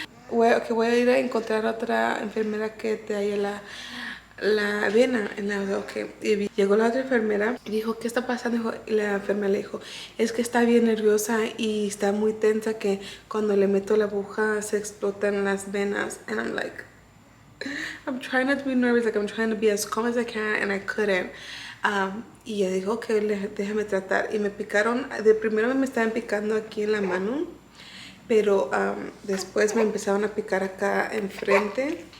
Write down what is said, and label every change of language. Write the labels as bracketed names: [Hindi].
[Spanish] Voy a ir a encontrar otra enfermera que te halle la vena. En la, okay. Y llegó la otra enfermera y dijo, ¿qué está pasando? Y la enfermera le dijo, es que está bien nerviosa y está muy tensa, que cuando le meto la aguja se explotan las venas. [English] And I'm like, I'm trying not to be nervous, like I'm trying to be as calm as I can, and I couldn't. [Spanish] Y ella dijo, ok, déjame tratar. Y me picaron, de primero me estaban picando aquí en la mano, pero después me empezaron a picar acá enfrente.